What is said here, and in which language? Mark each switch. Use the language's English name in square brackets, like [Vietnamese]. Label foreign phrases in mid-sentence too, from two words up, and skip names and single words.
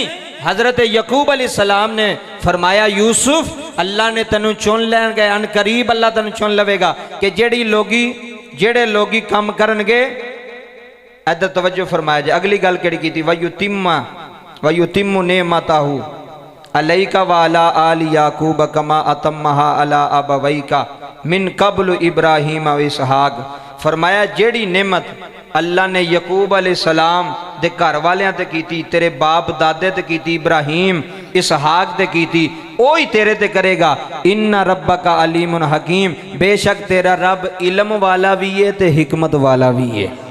[Punjabi] حضرت یعقوب علیہ السلام نے فرمایا یوسف اللہ نے تینوں چن لینگے، عن قریب اللہ تینوں چن لویگا کہ جیڑے لوگی کام کرنگے. [Urdu] ادھر توجہ فرمایا جائے. [Punjabi] اگلی گل کیڑی کیتی, [Arabic] ويتم نعمته عليك و على آل يعقوب كما أتمها على أبويك من قبل إبراهيم و إسحاق. [Punjabi] فرمایا جیڑی نعمت اللہ نے یعقوب علیہ السلام دے گھر والیاں تے کیتی، تیرے باپ دادے تے کیتی، ابراہیم اسحاق تے کیتی، اوہی تیرے تے کریگا. [Arabic] إن ربك عليم حكيم, [Punjabi] بیشک تیرا رب علم والا بھی ہے تے حکمت والا بھی ہے.